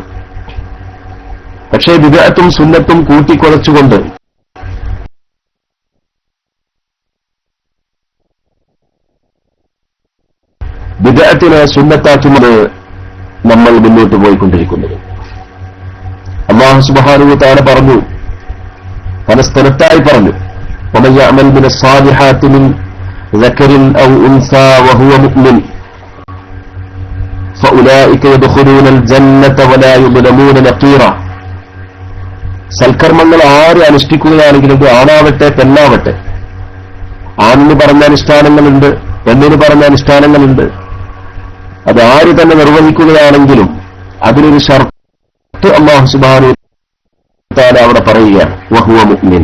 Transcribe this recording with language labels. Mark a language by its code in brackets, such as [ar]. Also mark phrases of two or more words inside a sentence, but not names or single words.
[ml] പക്ഷേ ബിദ്അത്തും സുന്നത്തും കൂട്ടിക്കുഴച്ചുകൊണ്ട് ബിദ്അത്തിനെ സുന്നത്താക്കുന്നത് നമ്മൾ മുന്നോട്ട് പോയിക്കൊണ്ടിരിക്കുന്നത്. [ar] الله سبحانه وتعالى [ml] പറഞ്ഞു, പല സ്ഥലത്തായി പറഞ്ഞു, [ar] ومن يعمل من الصالحات من ذكر أو أنثى وهو مؤمن فأولئك يدخلون الجنة ولا يظلمون نقيرا. [ml] സൽക്കർമ്മങ്ങൾ ആര് അനുഷ്ഠിക്കുകയാണെങ്കിലും ഇത് ആണാവട്ടെ പെണ്ണാവട്ടെ, ആണിന് പറഞ്ഞ അനുഷ്ഠാനങ്ങളുണ്ട്, പെണ്ണിന് പറഞ്ഞ അനുഷ്ഠാനങ്ങളുണ്ട്. അത് ആര് തന്നെ നിർവഹിക്കുകയാണെങ്കിലും അതിനൊരു ഷർത്ത് [ar] الله سبحانه وتعالى [ml] അവിടെ പറയുകയാണ്, [ar] وهو مؤمن.